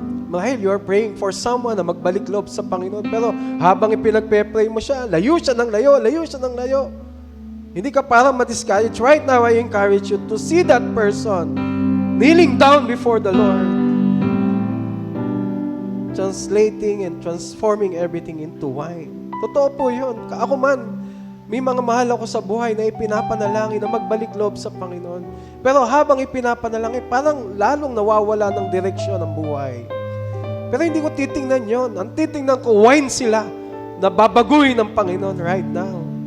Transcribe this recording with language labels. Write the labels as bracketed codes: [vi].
[tl] Mahal, [en] you are praying for someone [tl] na magbalik loob sa Panginoon, pero habang ipinagpe-pray mo siya, layo siya ng layo, layo siya ng layo. Hindi ka parang ma-discourage. [en] Right now, I encourage you to see that person kneeling down before the Lord, translating and transforming everything into wine. [tl] Totoo po yun. Ako man, may mga mahal ako sa buhay na ipinapanalangin na magbalik loob sa Panginoon. Pero habang ipinapanalangin, parang lalong nawawala ng direksyon ng buhay. Pero hindi ko titingnan yon. Ang titingnan ko, wine sila na babaguhin ng Panginoon right now.